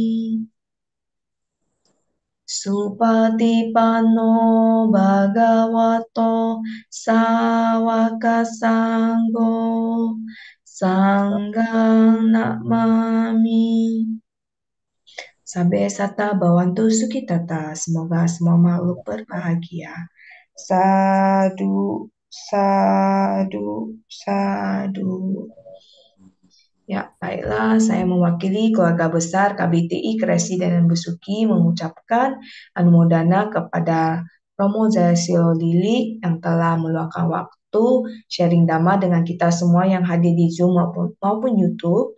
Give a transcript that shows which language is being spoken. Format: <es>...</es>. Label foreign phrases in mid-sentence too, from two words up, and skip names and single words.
<pi>Supatipanno bhagavato sawaka sanggo sanghang namami. Sabe sata bawantu sukitata.</pi> <id>Semoga semua makhluk berbahagia.</id> <pi>Sadu, sadu, sadu.</pi> <id>Ya, baiklah, saya mewakili keluarga besar KBTI Kresi dan Besuki mengucapkan anumodana kepada Romo Jayasilo Lili yang telah meluangkan waktu sharing dhamma dengan kita semua yang hadir di Zoom maupun YouTube.</id>